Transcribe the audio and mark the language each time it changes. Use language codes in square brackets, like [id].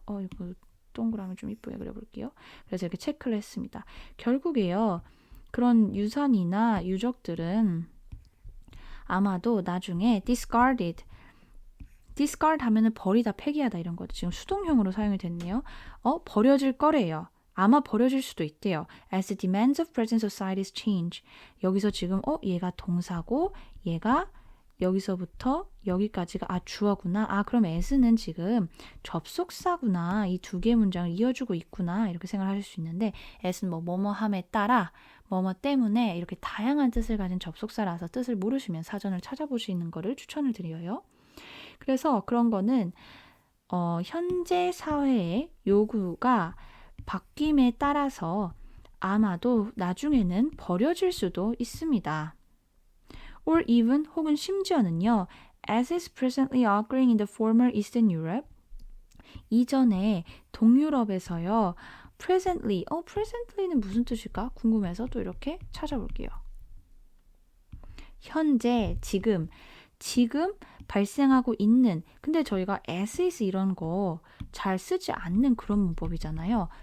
[ko] 이거 동그라미 좀 이쁘게 그려볼게요. 그래서 이렇게 체크를 했습니다. 결국에요. 그런 유산이나 유적들은 아마도 나중에 discard 하면은 버리다, 폐기하다 이런 거죠. 지금 수동형으로 사용이 됐네요. 버려질 거래요. 아마 버려질 수도 있대요. [en] As the demands of present societies change. [ko] 여기서 지금 얘가 동사고 얘가 여기서부터 여기까지가 주어구나. 그럼 as는 지금 접속사구나. 이 두 개의 문장을 이어주고 있구나. 이렇게 생각하실 수 있는데 as는 뭐뭐함에 따라 뭐뭐 때문에 이렇게 다양한 뜻을 가진 접속사라서 뜻을 모르시면 사전을 찾아보시는 거를 추천을 드려요. 그래서 그런 거는 현재 사회의 요구가 바뀜에 따라서 아마도 나중에는 버려질 수도 있습니다. [en] Or even [ko] 혹은 심지어는요. [en] As is presently occurring in the former Eastern Europe. [ko] 이전에 동유럽에서요. presently는 무슨 뜻일까? 궁금해서 또 이렇게 찾아볼게요. 현재, 지금 발생하고 있는, 근데 저희가 as is 이런 거 잘 쓰지 않는 그런 문법이잖아요.